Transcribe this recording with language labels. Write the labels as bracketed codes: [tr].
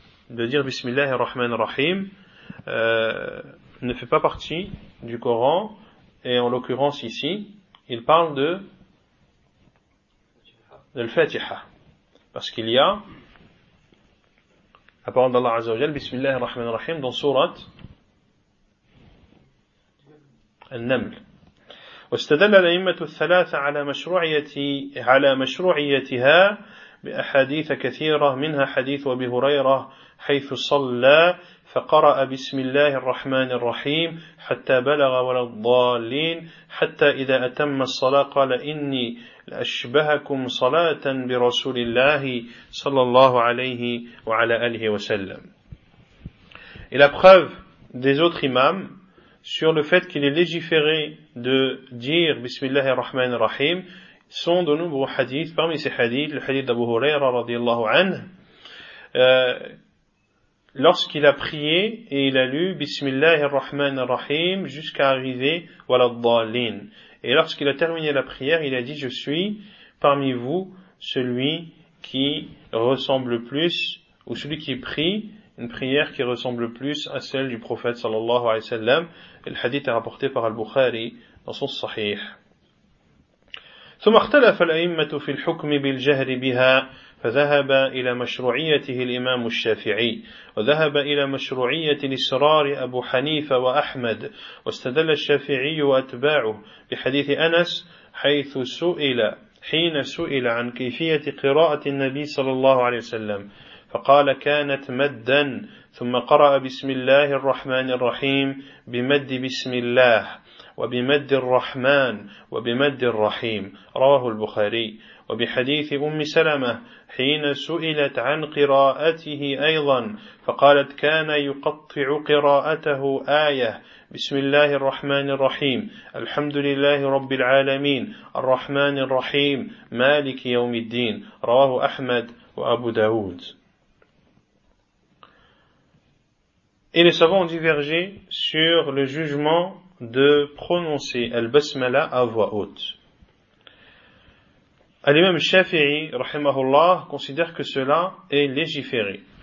[fr] De dire bismillah ar-Rahman ar-Rahim ne fait pas partie du Coran, et en l'occurrence ici, il parle de al-Fatiha, parce qu'il y a la parole d'Allah Azza wa Jal, Bismillah ar-Rahman ar-Rahim, dans surat Al-Naml. [ar] واستدل الأئمة الثلاثة على مشروعيتها بأحاديث كثيرة منها حديث أبي هريرة حيث صلى فقرأ بسم الله الرحمن الرحيم حتى بلغ ولا الضالين حتى إذا أتم الصلاة قال إني لأشبهكم صلاة برسول الله صلى الله عليه وعلى آله وسلم. [fr] Et la preuve des autres imams sur le fait qu'il est légiféré de dire Bismillah ar-Rahman ar-Rahim sont de nombreux hadiths. Parmi ces hadiths, le hadith d'Abu Huraira radiallahu anhu, lorsqu'il a prié et il a lu Bismillah ar-Rahman ar-Rahim jusqu'à arriver Waladdalin. Et lorsqu'il a terminé la prière, il a dit je suis parmi vous celui qui ressemble plus, ou celui qui prie une prière qui ressemble plus à celle du prophète sallallahu alayhi wa sallam. Et le hadith est rapporté par Al-Bukhari dans son Sahih. [ar] ثم اختلف الأئمة في الحكم بالجهر بها فذهب إلى مشروعيته الإمام الشافعي وذهب إلى مشروعية الإسرار أبو حنيفة وأحمد واستدل الشافعي وأتباعه بحديث أنس حيث سئل عن كيفية قراءة النبي صلى الله عليه وسلم فقال كانت مدا ثم قرأ بسم الله الرحمن الرحيم بمد بسم الله وبمد الرحمن وبمد الرحيم رواه البخاري وبحديث أم سلمة حين سئلت عن قراءته أيضا فقالت كان يقطع قراءته آية بسم الله الرحمن الرحيم الحمد لله رب العالمين الرحمن الرحيم مالك يوم الدين رواه أحمد وأبو داود. [fr] Et les savants ont divergé sur le jugement de prononcer al-basmala à voix haute. Al-Imam Shafi'i, rahimahullah, considère que cela est légiféré.